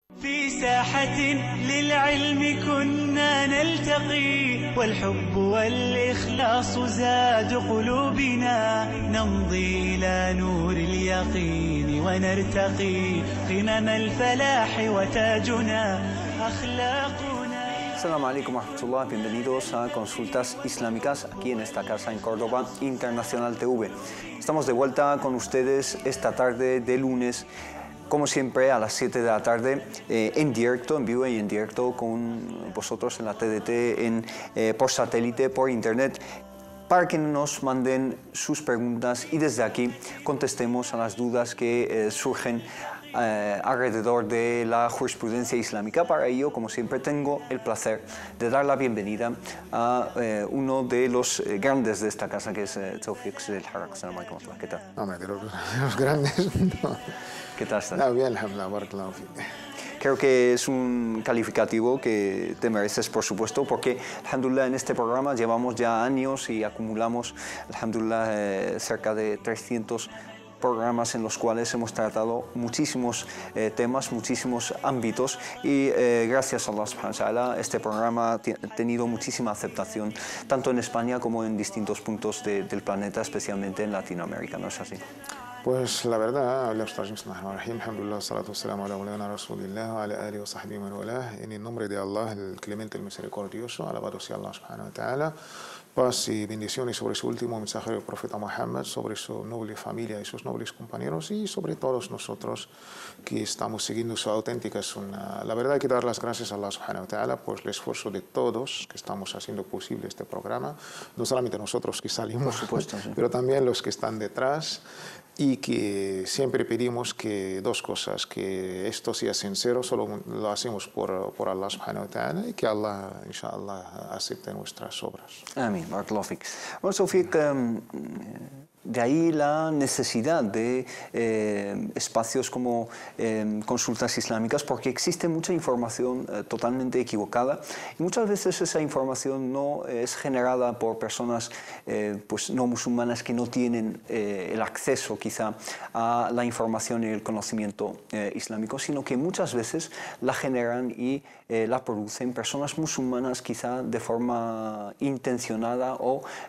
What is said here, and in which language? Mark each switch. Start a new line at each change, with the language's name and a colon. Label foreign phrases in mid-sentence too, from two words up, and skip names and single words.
Arabic: في ساحة للعلم كنا نلتقي والحب والإخلاص زاد قلوبنا نمضي إلى نور اليقين ونرتقي قمم الفلاح وتاجنا أخلاقنا. السلام عليكم ورحمة الله,
Spanish: bienvenidos a Consultas Islámicas aquí en esta casa en Córdoba, Internacional TV. Estamos de vuelta con ustedes esta tarde de lunes, como siempre a las 7 de la tarde, en directo, en vivo y en directo con vosotros en la TDT, por satélite, por internet, para que nos manden sus preguntas y desde aquí contestemos a las dudas que surgen alrededor de la jurisprudencia islámica. Para ello, como siempre, tengo el placer de dar la bienvenida a uno de los grandes de esta casa, que es Taoufik. ¿Qué tal? Hombre, de los grandes, no. ¿Qué tal estás? No, bien,
Arabic: الحمد لله، بارك الله فيك.
Spanish: Creo que es un calificativo que te mereces, por supuesto, porque, alhamdulillah, en este programa llevamos ya años y acumulamos, alhamdulillah, cerca de 300 programas en los cuales hemos tratado muchísimos temas, muchísimos ámbitos y gracias a Allah
Arabic: سبحانه وتعالى
Spanish: este programa ha tenido muchísima aceptación tanto en España como en distintos puntos del planeta, especialmente en Latinoamérica, ¿no es así? Pues la verdad,
Arabic: الحمد لله، الصلاة والسلام على مولانا رسول الله، وعلى آله وصحبه ومن والاه,
Spanish: en el nombre de Allah, el clemente, el misericordioso, alabado sea Allah
Arabic: سبحانه وتعالى,
Spanish: paz y bendiciones sobre su último mensajero, el profeta Mohamed, sobre su noble familia y sus nobles compañeros y sobre todos nosotros que estamos siguiendo su auténtica sunna. La verdad hay que dar las gracias a Allah
Arabic: سبحانه وتعالى
Spanish: por el esfuerzo de todos que estamos haciendo posible este programa, no solamente nosotros que salimos, por supuesto, sí, pero también los que están detrás. Y que siempre pedimos que dos cosas, que esto sea sincero, solo lo hacemos por Allah
Arabic: سبحانه وتعالى
Spanish: y que Allah, inshallah, acepte nuestras obras.
Arabic: آمين، بارك الله فيك.
Spanish: Bueno, Taoufik, de ahí la necesidad de espacios como consultas islámicas, porque existe mucha información totalmente equivocada y muchas veces esa información no es generada por personas pues no musulmanas que no tienen el acceso quizá a la información y el conocimiento islámico, sino que muchas veces la generan y la producen personas musulmanas quizá de forma intencionada o